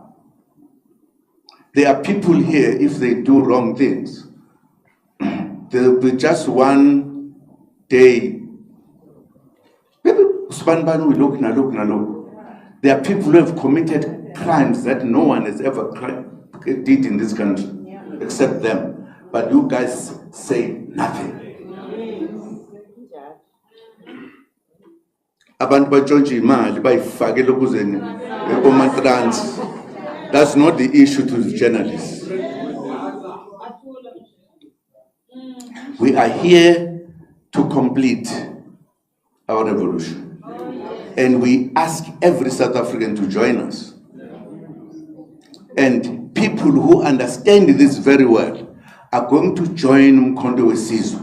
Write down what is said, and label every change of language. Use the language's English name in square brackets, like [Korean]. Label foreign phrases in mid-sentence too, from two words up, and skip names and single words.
[English] There are people here, if they do wrong things, there will be just one day. There are people who have committed crimes that no one has ever did in this country, except them. But you guys say nothing. [Zulu] Abantu batshontsha imali bayifake lokuzeni ematrans. [English] That's not the issue to the journalists. We are here to complete our revolution. And we ask every South African to join us. And people who understand this very well are going to join Umkhonto weSizwe.